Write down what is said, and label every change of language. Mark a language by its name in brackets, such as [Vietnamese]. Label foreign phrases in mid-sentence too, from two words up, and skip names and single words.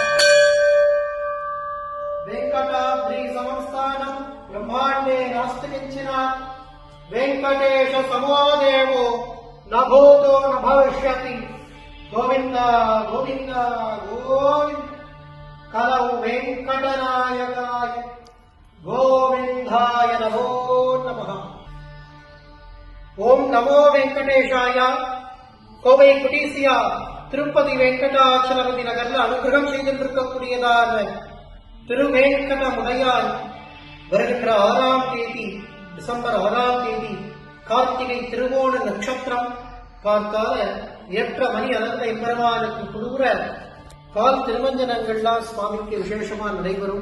[Sanskrit] वेंकटाद्रि समंस्थानं ब्रह्मांडे नास्ति किंचन वेंकटेश समो देवो न भूतो न भविष्यति। गोविंद गोविंद गोविंद कलौ वेंकटनायकाय गोविंदाय नमो नमः। ओम नमो वेंकटेशाय। [Tamil] கோவை குடீசியா திருப்பதி வெங்கடாச்சலபதி நகர்ல அனுகிரகம் செய்திருக்கக்கூடியதான திருவேங்கட முடையாய் வருகின்ற 6ஆம் தேதி டிசம்பர் 6ஆம் தேதி கார்த்திகை திருவோண நட்சத்திரம் பார்த்தால ஏற்ற மணி அனந்த எம்பெருமானுக்கு குளிர கால் திருமஞ்சனங்கள்லாம் சுவாமிக்கு விசேஷமா நடைபெறும்.